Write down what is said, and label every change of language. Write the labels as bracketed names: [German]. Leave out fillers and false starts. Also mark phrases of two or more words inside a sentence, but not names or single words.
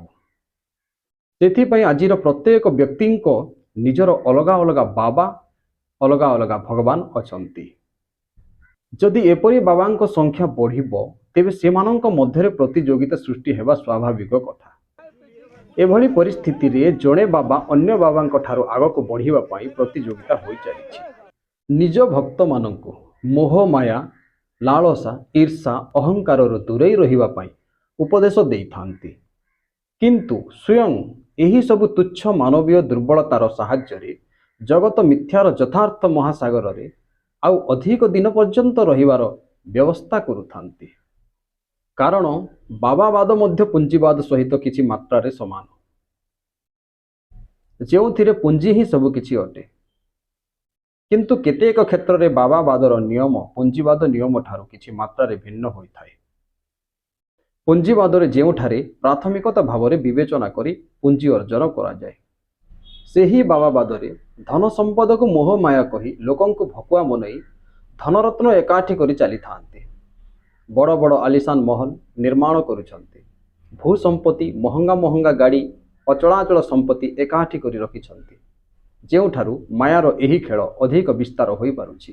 [Odia] ସେଥି ପାଇଁ ଆଜିର ପ୍ରତ୍ୟେକ ବ୍ୟକ୍ତିଙ୍କର ନିଜର ଅଲଗା ଅଲଗା ବାବା ଅଲଗା ଅଲଗା ଭଗବାନ ଅଛନ୍ତି। ଯଦି ଏପରି ବାବାଙ୍କ ସଂଖ୍ୟା ବଢ଼ିବ ତେବେ ସେମାନଙ୍କ ମଧ୍ୟରେ ପ୍ରତିଯୋଗିତା ସୃଷ୍ଟି ହେବା ସ୍ୱାଭାବିକ କଥା। ଏଭଳି ପରିସ୍ଥିତି ରେ ଜଣେ ବାବା ଅନ୍ୟ ବାବାଙ୍କ ଠାରୁ ଆଗକୁ ବଢ଼ିବା ପାଇଁ ପ୍ରତିଯୋଗିତା ହୋଇ ଚାଲିଛି। ନିଜ ଭକ୍ତ ମାନଙ୍କୁ ମୋହ ମାୟା ଲାଳସା ଈର୍ଷା ଅହଂକାର ରୁ ଦୂରେଇ ରହିବା ପାଇଁ ଉପଦେଶ ଦେଇଥାନ୍ତି, କିନ୍ତୁ ସ୍ୱୟଂ ଏହି ସବୁ ତୁଚ୍ଛ ମାନବୀୟ ଦୁର୍ବଳତାର ସାହାଯ୍ୟ ରେ ଜଗତ ମିଥ୍ୟାର ଯଥାର୍ଥ ମହାସାଗର ରେ ଆଉ ଅଧିକ ଦିନ ପର୍ଯ୍ୟନ୍ତ ରହିବାର ବ୍ୟବସ୍ଥା କରୁଥାନ୍ତି। କାରଣ ବାବାବାଦ ମଧ୍ୟ ପୁଞ୍ଜିବାଦ ସହିତ କିଛି ମାତ୍ରା ରେ ସମାନ, ଯେଉଁଠିରେ ପୁଞ୍ଜି ହିଁ ସବୁ କିଛି ଅଟେ। କିନ୍ତୁ କେତେକ କ୍ଷେତ୍ର ରେ ବାବାବାଦର ନିୟମ ପୁଞ୍ଜିବାଦ ନିୟମ ଠାରୁ କିଛି ମାତ୍ରା ରେ ଭିନ୍ନ ହୋଇଥାଏ। ପୁଞ୍ଜିବାଦ ରେ ଯେଉଁଠାରେ ପ୍ରାଥମିକତା ଭାବ ରେ ବିବେଚନା କରି ପୁଞ୍ଜି ଅର୍ଜନ କରା ଯାଏ, ସେହି ବାବାବାଦରେ ଧନ ସମ୍ପଦକୁ ମୋହମାୟା କହି ଲୋକଙ୍କୁ ଭକୁଆ ବନେଇ ଧନରତ୍ନ ଏକାଠି କରି ଚାଲିଥାନ୍ତି। ବଡ଼ ବଡ଼ ଆଲିଶାନ ମହଲ ନିର୍ମାଣ କରୁଛନ୍ତି। ଭୂ ସମ୍ପତ୍ତି, ମହଙ୍ଗା ମହଙ୍ଗା ଗାଡ଼ି, ଅଚଳାଚଳ ସମ୍ପତ୍ତି ଏକାଠି କରି ରଖିଛନ୍ତି, ଯେଉଁଠାରୁ ମାୟାର ଏହି ଖେଳ ଅଧିକ ବିସ୍ତାର ହୋଇପାରୁଛି।